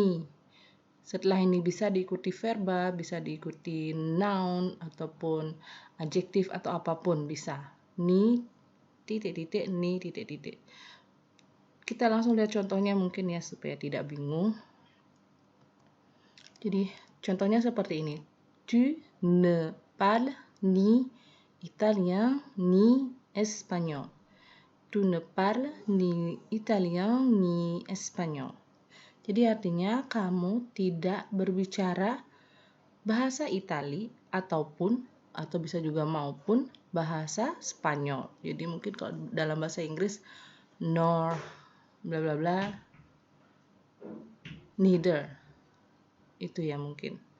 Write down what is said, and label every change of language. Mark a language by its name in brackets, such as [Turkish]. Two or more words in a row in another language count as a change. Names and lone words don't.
[Indonesian] Setelah ini bisa diikuti verba, bisa diikuti noun ataupun adjektif atau apapun bisa. Ni titik-titik, ni titik-titik. Kita langsung lihat contohnya mungkin ya supaya tidak bingung. Jadi contohnya seperti ini. [French] Tu ne parles ni italien ni espagnol. Tu ne parles ni italien ni espagnol. [Indonesian] Jadi artinya kamu tidak berbicara bahasa Itali atau bisa juga maupun bahasa Spanyol. Jadi mungkin kalau dalam bahasa Inggris [English] nor bla bla bla, neither, [Indonesian] itu ya mungkin.